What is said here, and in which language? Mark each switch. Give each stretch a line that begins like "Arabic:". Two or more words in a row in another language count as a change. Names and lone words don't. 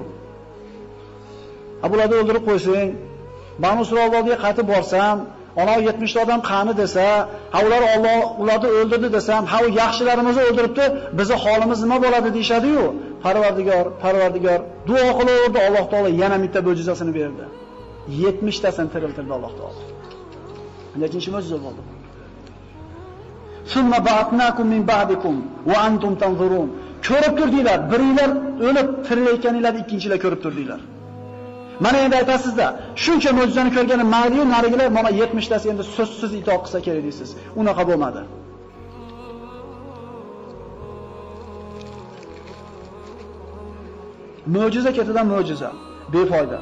Uzbek: Bularni o'ldirib qo'ysang, Banu Isroil oldiga qaytib borsam, ana 70 ta odam qani desa, ular Alloh ularni o'ldirdi desam, u yaxshilarimizni o'ldiribdi, bizni holimiz nima bo'ladi deyshadi-yu. Parvardigor duo qilaverdi, Alloh taolo yana bitta mo'jizasini berdi. 70 tasini tiriltirdi Alloh taolo. Nechinchi mo'jiza bo'ldi?
Arabic: ثم بعثناكم من بعدكم وأنتم تنظرون.
Uzbek: Ko'rib turdinglar, biringlar o'lib tirilayotganinglarni ikkinchilar ko'rib turdinglar. Mana endi aytasizda, shuncha mo'jizani ko'rgani mayli, narigilar mana 70 tasi endi so'zsiz itoat qilsa kerak deysiz. Unaqa bo'lmadi. Mo'jiza ketidan mo'jiza, befoyda.